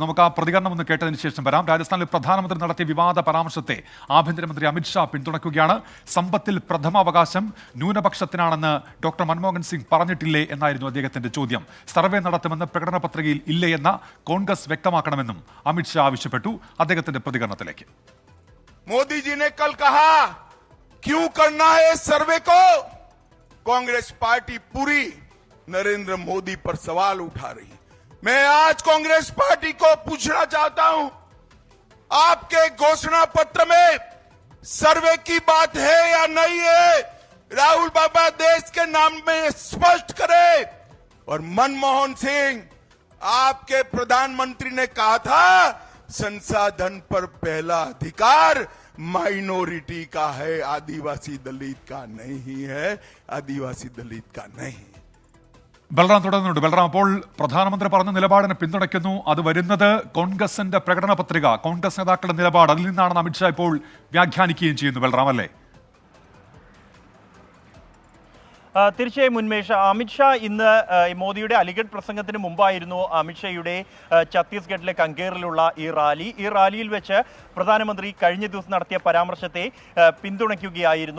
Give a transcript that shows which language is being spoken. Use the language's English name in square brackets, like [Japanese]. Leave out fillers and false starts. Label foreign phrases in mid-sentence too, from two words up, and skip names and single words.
[Malayalam] നമുക്ക് ആ പ്രതികരണം ഒന്ന് കേട്ടതിന് ശേഷം വരാം. രാജസ്ഥാനിൽ പ്രധാനമന്ത്രി നടത്തിയ വിവാദ പരാമർശത്തെ ആഭ്യന്തരമന്ത്രി അമിത്ഷാ പിന്തുണയ്ക്കുകയാണ്. സമ്പത്തിൽ പ്രഥമാവകാശം ന്യൂനപക്ഷത്തിനാണെന്ന് ഡോക്ടർ മൻമോഹൻ സിംഗ് പറഞ്ഞിട്ടില്ലേ എന്നായിരുന്നു അദ്ദേഹത്തിന്റെ ചോദ്യം. സർവേ നടത്തുമെന്ന് പ്രകടന പത്രികയിൽ ഇല്ലേ എന്ന കോൺഗ്രസ് വ്യക്തമാക്കണമെന്നും അമിത്ഷാ ആവശ്യപ്പെട്ടു. അദ്ദേഹത്തിന്റെ പ്രതികരണത്തിലേക്ക്. [Hindi] मोदी जी ने कल कहा क्यों करना है सर्वे को, कांग्रेस पार्टी पूरी नरेंद्र मोदी पर सवाल उठा रही है। मैं आज कांग्रेस पार्टी को पूछना चाहता हूं, आपके घोषणा पत्र में सर्वे की बात है या नहीं है? राहुल बाबा देश के नाम में स्पष्ट करे। और मनमोहन सिंह, आपके प्रधानमंत्री ने कहा था संसाधन पर पहला अधिकार माइनॉरिटी का है, आदिवासी दलित का नहीं है, आदिवासी दलित का नहीं। [Malayalam] ബൽറാം തുടർന്നുണ്ട്. ബൽറാം, അപ്പോൾ പ്രധാനമന്ത്രി പറഞ്ഞ നിലപാടിനെ പിന്തുണയ്ക്കുന്നു. അത് വരുന്നത് കോൺഗ്രസിന്റെ പ്രകടന പത്രിക, കോൺഗ്രസ് നേതാക്കളുടെ നിലപാട്, അതിൽ നിന്നാണെന്ന് അമിത്ഷാ ഇപ്പോൾ വ്യാഖ്യാനിക്കുകയും ചെയ്യുന്നു. ബൽറാം അല്ലേ? തീർച്ചയായും ഉന്മേഷ്, അമിത്ഷാ ഇന്ന് മോദിയുടെ അലിഗഡ് പ്രസംഗത്തിന് മുമ്പായിരുന്നു അമിത്ഷായുടെ ഛത്തീസ്ഗഡിലെ കങ്കേറിലുള്ള ഈ റാലിയിൽ വെച്ച് പ്രധാനമന്ത്രി കഴിഞ്ഞ ദിവസം നടത്തിയ പരാമർശത്തെ പിന്തുണയ്ക്കുകയായിരുന്നു.